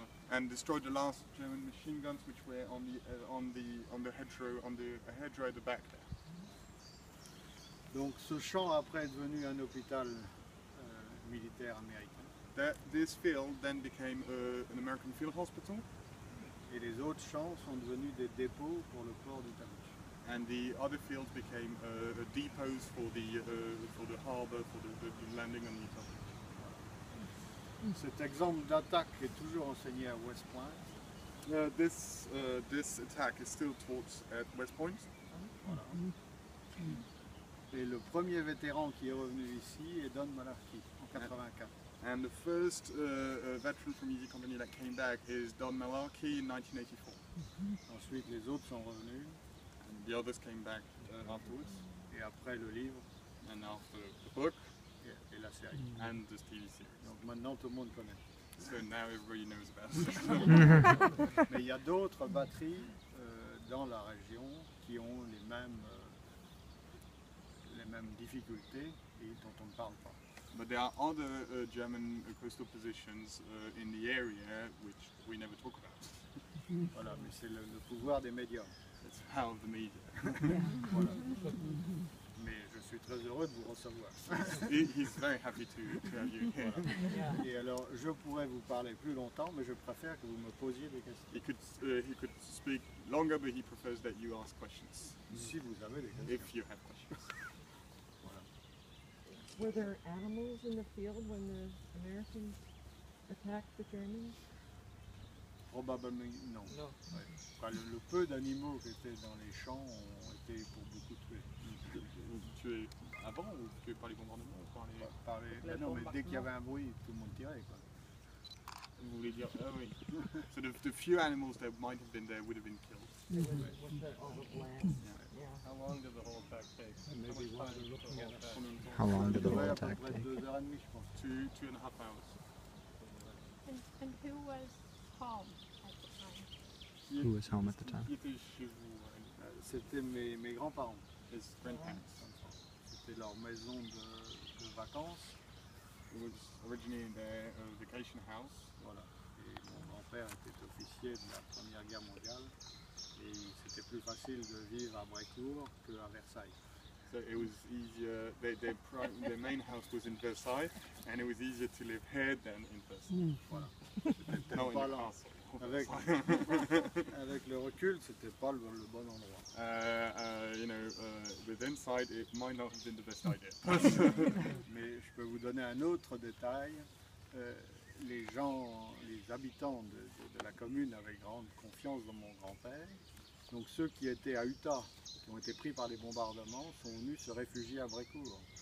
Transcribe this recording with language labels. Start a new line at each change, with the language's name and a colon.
English: And destroyed the last German machine guns which were on the hedgerow at the back there.
French: Donc ce champ après est devenu un hôpital militaire américain.
English: This field then became an American field hospital.
French: Et les autres champs sont devenus des dépôts pour le port du Talouch.
English: And the other fields became depots for the harbour, for the landing on the Talouch.
French: Cet exemple d'attaque est toujours enseigné à West Point.
English: This attack is still taught at West Point.
French: Voilà. Et le premier vétéran qui est revenu ici est Don Malarkey en 84.
English: And the first veteran from Easy Company that came back is Don Malarkey in 1984.
French: Ensuite les autres sont revenus.
English: And the others came back afterwards.
French: Et après le livre.
English: And after the book.
French: Et la série.
English: And the TV series.
French: Donc maintenant tout le monde connaît.
English: So now everybody knows about it.
French: Mais il y a d'autres batteries dans la région qui ont les mêmes difficultés et dont on ne parle pas.
English: But there are other German coastal positions in the area which we never talk about.
French: Voilà, mais c'est le pouvoir des médias.
English: It's the power of the media.
French: Voilà. Mais je suis très heureux de vous recevoir.
English: He's very happy to have you here.
French: Voilà. Et alors, je pourrais vous parler plus longtemps, mais je préfère que vous me posiez des questions.
English: He could speak longer, but he prefers that you ask questions.
French: Si vous avez des questions.
English: If you have questions.
French: Voilà.
English: Were there animals in the field when the Americans attacked the Germans?
French: Probablement non. Non. Ouais. Enfin, le peu d'animaux qui étaient dans les champs ont été pour beaucoup tués. Tués avant ou tués par les bombardements ou par les... Ben non, mais dès qu'il y avait un bruit, tout le monde tirait, quoi. Vous voulez dire, ah oui.
English: So the few animals that might have been there would have been killed. With all the blast. Yeah. How long did the whole attack take? Maybe How much time did the whole attack? How long did the
French: Ça
English: whole
French: durait à peu
English: attack
French: près
English: take?
French: 2h30, je pense.
English: 2.5 hours. And who was home at the time? Who was home at the time?
French: Qui était chez vous? C'était mes grands-parents.
English: His grandparents.
French: C'était leur maison de vacances.
English: It was originally in their vacation house.
French: Voilà. Et mon grand-père était officier de la Première Guerre mondiale. Et c'était plus facile de vivre à Brecourt qu'à Versailles.
English: So it was easier, their main house was in Versailles, and it was easier to live here than in Versailles.
French: Voilà. C'était
English: Not in
French: pas
English: the
French: là.
English: castle.
French: Avec le recul, c'était pas le bon endroit.
English: With insight, it might not have been the best idea.
French: Mais je peux vous donner un autre détail. Les habitants de la commune avaient grande confiance dans mon grand-père. Donc ceux qui étaient à Utah, qui ont été pris par les bombardements, sont venus se réfugier à Brecourt.